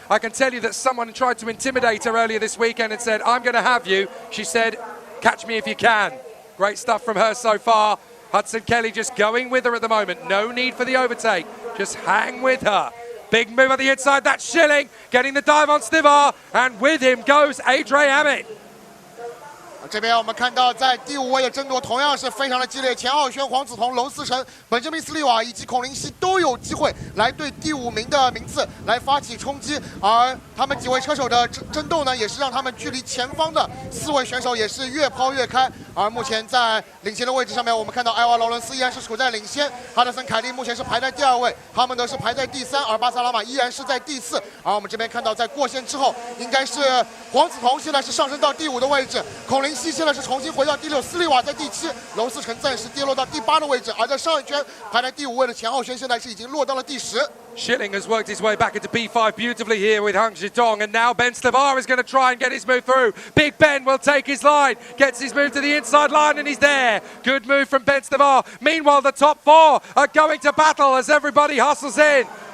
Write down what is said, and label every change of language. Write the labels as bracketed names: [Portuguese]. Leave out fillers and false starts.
[English] I can tell you that someone tried to intimidate her earlier this weekend and said, I'm going to have you. She said, catch me if you can. Great stuff from her so far. Hudson Kelly just going with her at the moment. No need for the overtake. Just hang with her. Big move on the inside. That's Schilling getting the dive on Stivar. And with him goes IAME. [Chinese] 这边我们看到，在第5位的争夺同样是非常的激烈，钱浩轩、黄子彤、娄思成、本杰明斯利瓦以及孔林希都有机会来对第5名的名次来发起冲击，而他们几位车手的争斗呢，也是让他们距离前方的4位选手也是越抛越开。而目前在领先的位置上面，我们看到埃瓦劳伦斯依然是处在领先，哈德森凯利目前是排在第2位，哈蒙德是排在第3，而巴萨拉马依然是在第4。而我们这边看到，在过线之后，应该是黄子彤现在是上升到第5的位置，孔林希现在是重新回到第6，斯利瓦在第7，娄思成暂时跌落到第8的位置，而在上一圈排在第5位的钱浩轩现在是已经落到了第10。 [English] Schilling has worked his way back into P5 beautifully here with Hung Jidong, and now Ben Stivar is going to try and get his move through. Big Ben will take his line, gets his move to the inside line, and he's there. Good move from Ben Stivar. Meanwhile, the top 4 are going to battle as everybody hustles in.